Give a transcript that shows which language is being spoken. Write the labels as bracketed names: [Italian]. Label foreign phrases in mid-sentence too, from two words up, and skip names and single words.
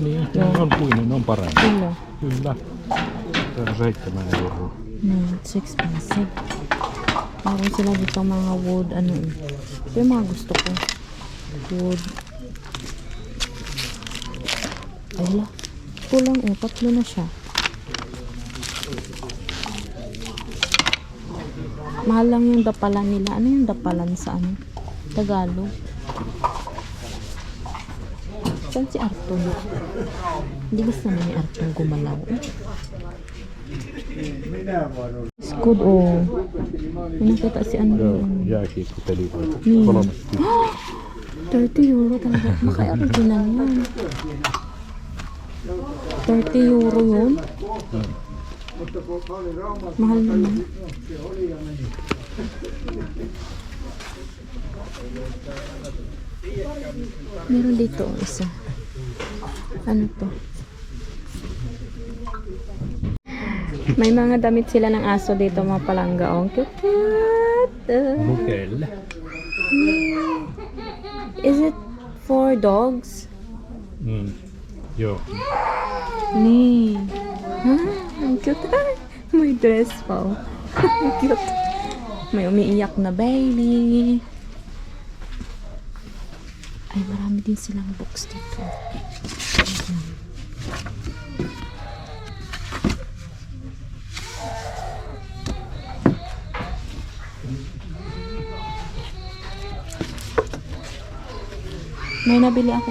[Finnish] Niin, ne on puinen, ne on parempi. Kyllä. Kyllä. Tää on 7 €. [English] It's expensive. [Filipino] Meron sila dito mga wood, ano eh. Ito yung mga gusto ko. Wood. Ay wala. Kulang eh. 3 na siya. Mahal lang yung dapalan nila. Ano yung dapalan sa ano? Tagalog. Saan si Arton? Hindi gusto naman ni Arton gumalaw. [English] It's good oh. [Filipino] May nakita si ano. [Finnish] Joo, jääkiekko-pelikoita. Niin. 30. [English] 30 euro [Filipino] talaga. Maka-original yan. [English] 30 euro [Filipino] yun. Mahal naman. Meron dito isa. Ano to? May mga damit sila ng aso dito mga palangga. [English] Oh, cute. Mukelle. Is it for dogs? [Finnish] Joo. [Filipino] Nee. Ang cute. May dress pa. Oh. Ang cute. May umiiyak na baby. Ay, marami din silang books dito. May nabili ako.